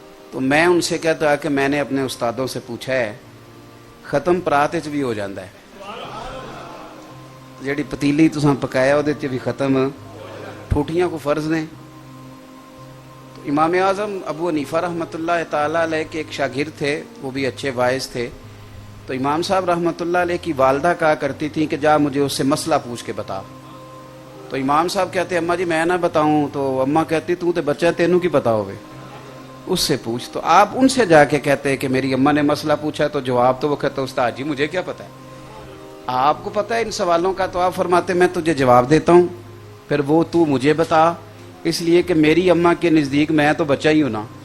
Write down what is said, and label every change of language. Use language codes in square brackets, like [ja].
[ur] تو میں ان سے کہتا کہ میں نے اپنے استادوں سے پوچھا ہے ختم پرات وچ بھی ہو جاتا ہے، [pa] جیڑی پتیلی تساں پکایا [ur] وہ بھی ختم، ٹوٹیاں کو فرض نے. امام اعظم ابو حنیفہ رحمۃ اللہ تعالیٰ علیہ کے ایک شاگرد تھے، وہ بھی اچھے واعظ تھے. تو امام صاحب رحمۃ اللہ علیہ کی والدہ کہا کرتی تھیں کہ جا مجھے اس سے مسئلہ پوچھ کے بتا. تو امام صاحب کہتے اماں جی میں نہ بتاؤں. [pa] تو اماں کہتی تو تے بچہ تینوں کی پتا ہوئے، [ur] اس سے پوچھ. تو آپ ان سے جا کے کہتے کہ میری اماں نے مسئلہ پوچھا، تو جواب تو وہ کہتا استاد جی مجھے کیا پتا ہے، آپ کو پتا ہے ان سوالوں کا. تو آپ فرماتے میں تجھے جواب دیتا ہوں، پھر وہ تو مجھے بتا، اس لیے کہ میری اماں کے نزدیک میں تو بچہ ہی ہوں نا.